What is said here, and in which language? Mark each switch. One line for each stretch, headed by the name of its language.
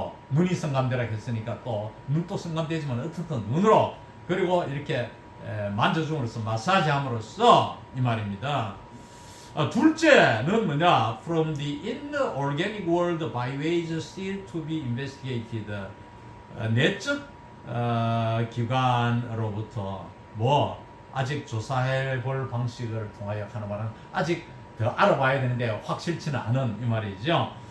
Korean: 눈이 성감대라고 했으니까 또 눈도 성감대지만 어떻든 눈으로, 그리고 이렇게 만져줌으로써 마사지함으로써 이 말입니다. 둘째는 뭐냐?
English: From the inner organic world by ways still to be investigated.
Korean: 내적 기관으로부터 아직 조사해 볼 방식을 통하여 하는 말은 아직 더 알아봐야 되는데 확실치는 않은 이 말이죠.